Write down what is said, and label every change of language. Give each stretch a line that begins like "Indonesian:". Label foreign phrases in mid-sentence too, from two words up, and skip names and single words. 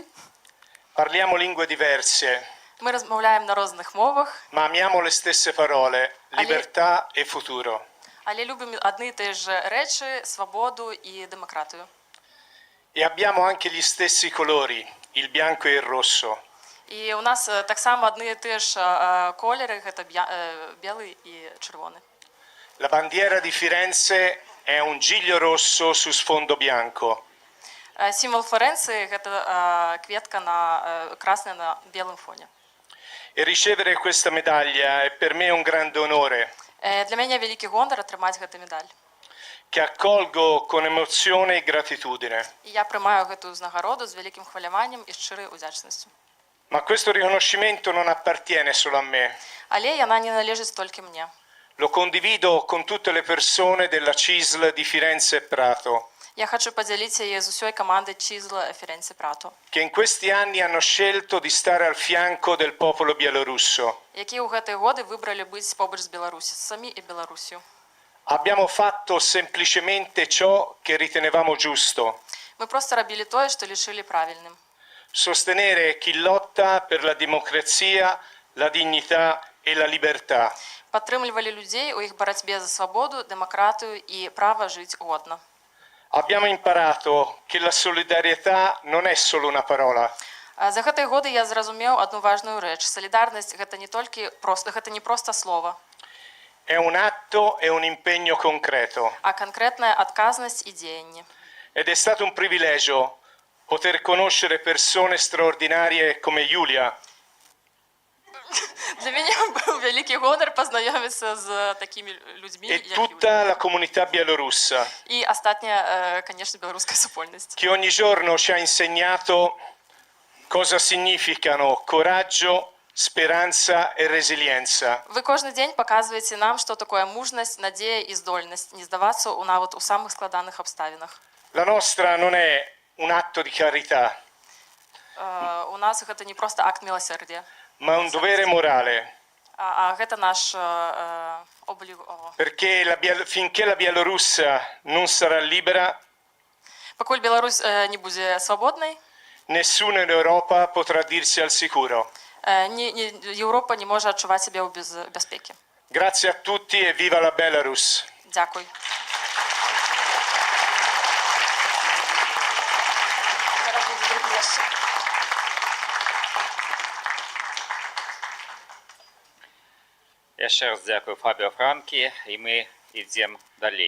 Italian: Parliamo lingue diverse,
Ukrainian: Ми розмовляємо на різних мовах,
Italian: ma amiamo le stesse parole, libertà e futuro.
Ukrainian: але любимо одні і ті ж речі, свободу і демократію.
Italian: E abbiamo anche gli stessi colori, il bianco e il rosso.
Ukrainian: І у нас так само одні і ті ж кольори, це білий і червоний.
Italian: La bandiera di Firenze è un giglio rosso su sfondo bianco.
Ukrainian: Символ Флоренції – це квітка красна на білому фоні.
Italian: E ricevere questa medaglia è per me un grande onore,
Ukrainian: Для мене великий гонор отримати цю медаль.
Italian: che accolgo con emozione e gratitudine.
Ukrainian: І я приймаю цю нагороду з великим хвилюванням і щирою вдячністю.
Italian: Ma questo riconoscimento non appartiene solo a me.
Ukrainian: Але вона не належить тільки мені.
Italian: Lo condivido con tutte le persone della CISL di Firenze e Prato,
Ukrainian: Я хочу поділитися її з усією командою Чізла Фіренці Прато,
Italian: che in questi anni hanno scelto di stare al fianco del popolo bielorusso.
Ukrainian: які у ці роки вибрали бути поруч з Білорусі, самі і Білорусію.
Italian: Abbiamo fatto semplicemente ciò che ritenevamo giusto,
Ukrainian: Ми просто робили те, що вважали правильним.
Italian: sostenere chi lotta per la democrazia, la dignità e la libertà.
Ukrainian: Підтримували людей у їх боротьбі за свободу, демократію і право жити годно.
Italian: Abbiamo imparato che la solidarietà non è solo una parola,
Ukrainian: За ці роки я зрозумів одну важливу річ. Солідарність – це не просто слово,
Italian: è un atto e un impegno concreto.
Ukrainian: а конкретна відказність і діяння.
Italian: Ed è stato un privilegio poter conoscere persone straordinarie come Giulia,
Ukrainian: Для мене був великий гонор познайомитися з такими людьми,
Italian: e
Ukrainian: як Юлія.
Italian: tutta la comunità bielorussa,
Ukrainian: І остання, звісно, білоруська супольність.
Italian: che ogni giorno ci ha insegnato cosa significano coraggio, speranza e resilienza.
Ukrainian: Ви кожен день показуєте нам, що таке мужність, надія і здольність не здаватися навіть у самих складних обставинах.
Italian: La nostra non è un atto di carità,
Ukrainian: У нас це не просто акт милосердя,
Italian: ma un dovere morale,
Ukrainian: а це наш облік.
Italian: perché finché la Bielorussia non sarà libera,
Ukrainian: Поки Білорусь не буде свободною,
Italian: nessuno in Europa potrà dirsi al sicuro.
Ukrainian: Європа не може відчувати себе у безпеці.
Italian: Grazie a tutti e viva la Belarus!
Ukrainian: Дякую.
Belarusian: Яшчэ раз дзякую Фабіо Франкі, і мы ідзем далей.